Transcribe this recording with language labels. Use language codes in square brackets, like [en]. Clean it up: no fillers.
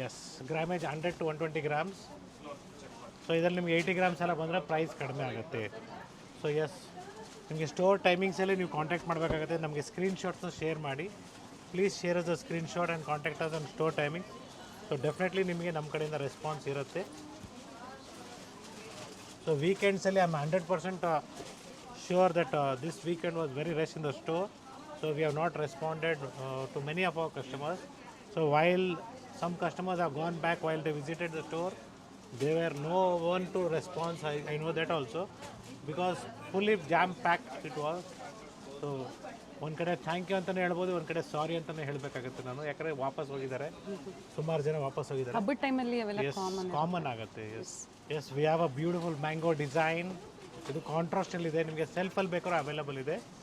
[kn] S, grammage 100 to 120 grams. So ಇದರಲ್ಲಿ ನಿಮಗೆ 80 grams ಎಲ್ಲ ಬಂದರೆ ಪ್ರೈಸ್ ಕಡಿಮೆ ಆಗುತ್ತೆ. ಸೊ ಎಸ್, ನಿಮಗೆ ಸ್ಟೋರ್ ಟೈಮಿಂಗ್ಸಲ್ಲಿ ನೀವು ಕಾಂಟ್ಯಾಕ್ಟ್ ಮಾಡಬೇಕಾಗುತ್ತೆ. ನಮಗೆ ಸ್ಕ್ರೀನ್ಶಾಟ್ಸ್ನ ಶೇರ್ ಮಾಡಿ. [en] Please share us the screenshot and contact us on store timing. [kn] So definitely ನಿಮಗೆ ನಮ್ಮ ಕಡೆಯಿಂದ ರೆಸ್ಪಾನ್ಸ್ ಇರುತ್ತೆ. [en] So ವೀಕೆಂಡ್ಸಲ್ಲಿ I am 100% sure that this weekend was very rush in the store. So we have not responded to many of our customers. So while some customers have gone back while they visited the store, they were no one to response. I know that also because fully jam packed it was. [kn] So ಒಂದು ಕಡೆ thank you ಅಂತಲೇ ಹೇಳ್ಬೋದು, ಒಂದು ಕಡೆ ಸಾರಿ ಅಂತಲೇ ಹೇಳಬೇಕಾಗುತ್ತೆ ನಾನು. ಯಾಕಂದರೆ ವಾಪಸ್ ಹೋಗಿದ್ದಾರೆ, ಸುಮಾರು ಜನ ವಾಪಸ್ ಹೋಗಿದ್ದಾರೆ. ಹಬ್ಬದ ಟೈಮಲ್ಲಿ ಅವೆಲ್ಲ ಕಾಮನ್ ಆಗುತ್ತೆ. [en] Yes, we have a beautiful mango design. [kn] ಇದು ಕಾಂಟ್ರಾಸ್ಟಲ್ಲಿ ಇದೆ. ನಿಮಗೆ ಸೆಲ್ಫಲ್ಲಿ ಬೇಕಾದ್ರೂ ಅವೈಲಬಲ್ ಇದೆ.